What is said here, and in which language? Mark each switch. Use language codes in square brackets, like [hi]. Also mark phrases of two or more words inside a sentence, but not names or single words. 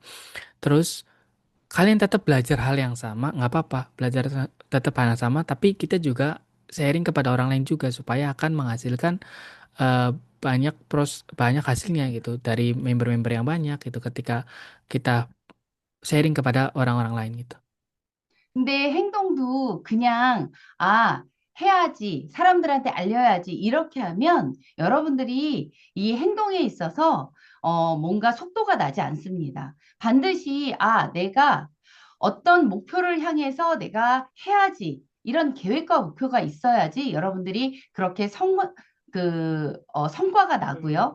[id] Terus kalian tetap belajar hal yang sama, nggak apa-apa, belajar tetap hal yang sama, tapi kita juga sharing kepada orang lain juga supaya akan menghasilkan eh, banyak hasilnya gitu dari member-member yang banyak gitu ketika kita sharing kepada orang-orang lain gitu. [ko] 근데 행동도 그냥, 해야지, 사람들한테 알려야지, 이렇게 하면 여러분들이 이 행동에 있어서, 뭔가 속도가 나지 않습니다. 반드시, 내가 어떤 목표를 향해서 내가 해야지, 이런 계획과 목표가 있어야지 여러분들이 그렇게 성과가 나고요.